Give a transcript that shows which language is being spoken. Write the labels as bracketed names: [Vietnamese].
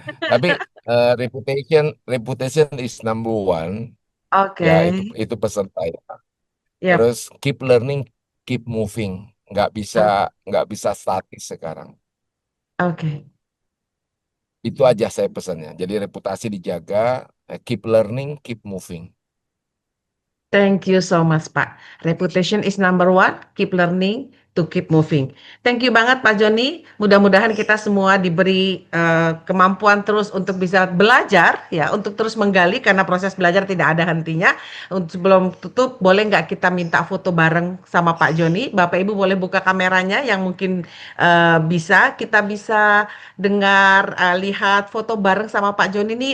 [English] Tapi reputation is number one. Ya, Oke. [Indonesian] itu pesan saya. Yap. [English] Terus keep learning, keep moving. [Indonesian] Nggak bisa statis sekarang. Oke. Itu aja saya pesannya. Jadi reputasi dijaga, [English] keep learning, keep moving. Thank you so much, Pak. Reputation is number one. Keep learning to keep moving. Thank you banget, Pak Joni. [Indonesian] Mudah-mudahan kita semua diberi kemampuan terus untuk bisa belajar, ya, untuk terus menggali karena proses belajar tidak ada hentinya. Untuk sebelum tutup, boleh nggak kita minta foto bareng sama Pak Joni? Bapak Ibu boleh buka kameranya yang mungkin kita bisa dengar, lihat foto bareng sama Pak Joni nih.